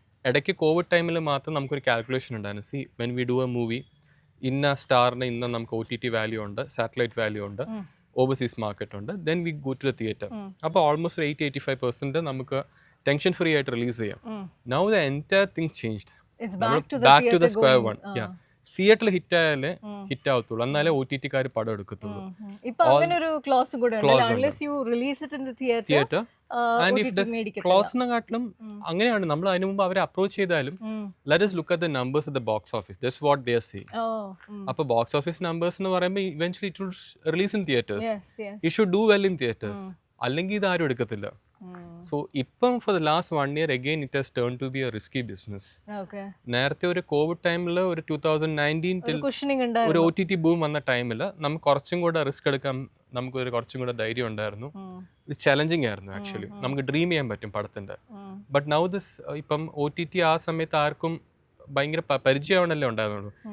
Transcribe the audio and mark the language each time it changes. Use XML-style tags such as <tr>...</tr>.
<ml>ഇടയ്ക്ക് കോവിഡ് ടൈമിൽ മാത്രം നമുക്കൊരു കാൽക്കുലേഷൻ ഉണ്ടായിരുന്നു.</ml> <en>see when we do a movie,</en> <ml>ഇന്ന സ്റ്റാറിന് ഇന്ന നമുക്ക് OTT വാല്യൂ ഉണ്ട്, സാറ്റലൈറ്റ് വാല്യൂ ഉണ്ട്, ഓവർസീസ് മാർക്കറ്റ് ഉണ്ട്,</ml> <en>Then we go to the theatre.</en> <ml>അപ്പോൾ ഓൾമോസ്റ്റ് 80-85% നമുക്ക് ടെൻഷൻ ഫ്രീ ആയിട്ട് റിലീസ് ചെയ്യാം.</ml> <en>Now the entire thing changed. Back to the square one.</en> <ml>തിയേറ്ററിൽ ഹിറ്റ് ആയാലേ ഹിറ്റ് ആവത്തുള്ളൂ, എന്നാലേ OTT-കാർ പടം എടുക്കത്തുള്ളൂ. ഇപ്പൊ അങ്ങനെ ഒരു ക്ലോസ് കൂടെ ഉണ്ട്,</ml> <en>unless you release it in the theater,</en> <ml>and if the ക്ലോസിനെക്കാട്ടിലും അങ്ങനെയാണ്. നമ്മൾ അതിനു മുമ്പ് അവരെ അപ്രോച്ച് ചെയ്താലും</ml> <en>Let us look at the numbers at the box office, that's what they are saying.</en> <ml>അപ്പോൾ ബോക്സ് ഓഫീസ് നമ്പേഴ്സ് എന്ന് പറയുമ്പോൾ</ml> <en>eventually it will release in theaters. It should do well in theaters,</en> <ml>അല്ലെങ്കിൽ ഇത് ആരും എടുക്കത്തില്ല.</ml> <en>So ഇപ്പം for the last 1 year again it has turned to be a risky business.</en> <ml>നേരത്തെ ഒരു കോവിഡ് ടൈമിൽ ഒരു 2019 ഒരു OTT ബൂം വന്ന ടൈമിൽ നമുക്ക് കുറച്ചും കൂടെ റിസ്ക് എടുക്കാൻ നമുക്കൊരു കുറച്ചും കൂടെ ധൈര്യം ഉണ്ടായിരുന്നു. ഇത് ചലഞ്ചിങ് ആയിരുന്നു ആക്ച്വലി, നമുക്ക് ഡ്രീം ചെയ്യാൻ പറ്റും പടത്തിന്റെ. ബട്ട് നൗ ദിസ് ഇപ്പം OTT ആ സമയത്ത് ആർക്കും ഭയങ്കര പരിചയമാണല്ലേ ഉണ്ടായിരുന്നുള്ളൂ.</ml>